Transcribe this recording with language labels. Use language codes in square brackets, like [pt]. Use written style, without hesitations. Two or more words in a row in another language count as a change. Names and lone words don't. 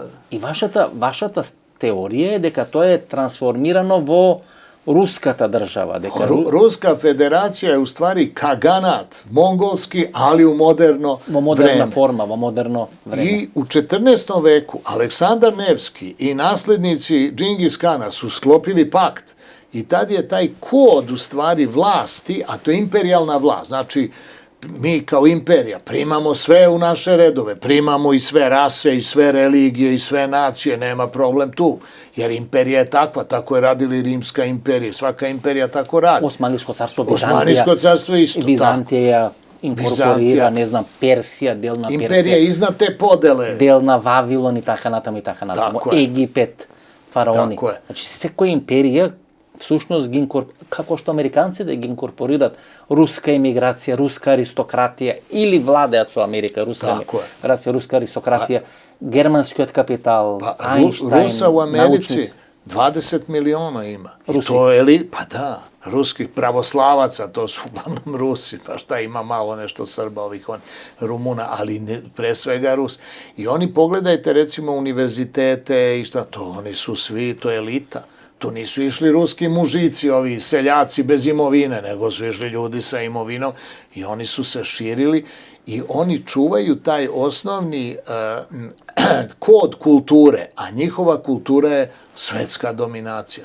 [mk] И вашата теорија е дека тоа е трансформирано во руската држава. [sr] Руска федерација е у ствари каганат, монголски, али у модерно време. [mk] Во модерна форма, во модерно време. [sr] И у 14. веку Александар Невски и наследници Džingis Kana su sklopili pakt. I tad je taj kod u stvari vlasti, a to je imperijalna vlast, znači mi kao imperija primamo sve u naše redove, primamo i sve rase, i sve religije, i sve nacije, nema problem tu, jer imperija je takva, tako je radili Rimska imperija, svaka imperija tako radi. Osmanlijsko carstvo, Osmanlijsko carstvo isto, Vizantija inkorporira, ne znam, Persija, delna Persija. Imperija iznad te podele. [mk] Delna Vavilon i така натаму. Египет, фараони. Значи, секоја империја всушност како што американците ги инкорпорират руска емиграција, руска аристократија или владеат со Америка, руска емиграција, руска аристократија, германскиот капитал, Ајнштајн, [sr] Руса у Америци 20 милиона има. [mk] И то е па да, [sr] ruskih pravoslavaca, to su uglavnom Rusi, pa šta ima malo nešto Srba, ovih Rumuna, ali pre svega Rus. I oni, pogledajte recimo univerzitete i šta, to oni su svi, to je elita. Tu nisu išli ruski mužici, ovi seljaci bez imovine, nego su išli ljudi sa imovinom i oni su se širili i oni čuvaju taj osnovni kod kulture, a njihova kultura je svetska dominacija.